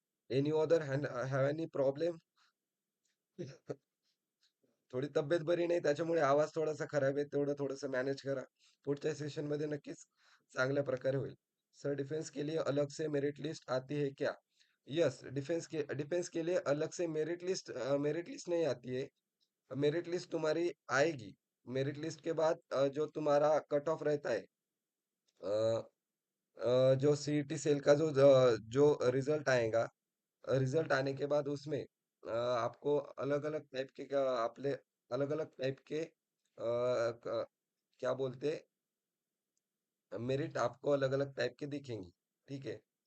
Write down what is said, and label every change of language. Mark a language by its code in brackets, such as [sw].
[en] Any other have any problem? [mr] थोडी तब्येत बरी नाही त्याच्यामुळे आवाज थोडासा खराब आहे. तेवढं थोडंसं मॅनेज करा. पुढच्या सेशनमध्ये नक्कीच चांगल्या प्रकारे होईल. [hi] सर डिफेंस के लिए अलग से मेरिट लिस्ट आती है क्या? यस, डिफेंस के लिए अलग से मेरिट लिस्ट नहीं आती है। मेरिट लिस्ट तुम्हारी आएगी। मेरिट लिस्ट के बाद जो तुम्हारा कट ऑफ रहता है अ, जो सीईटी सेल का जो रिजल्ट आएगा, रिजल्ट आने के बाद उसमें आपको अलग-अलग टाइप के अलग-अलग टाइप के क्या बोलते मेरिट आपको अलग-अलग टाइप के दिखेंगी। ठीक है?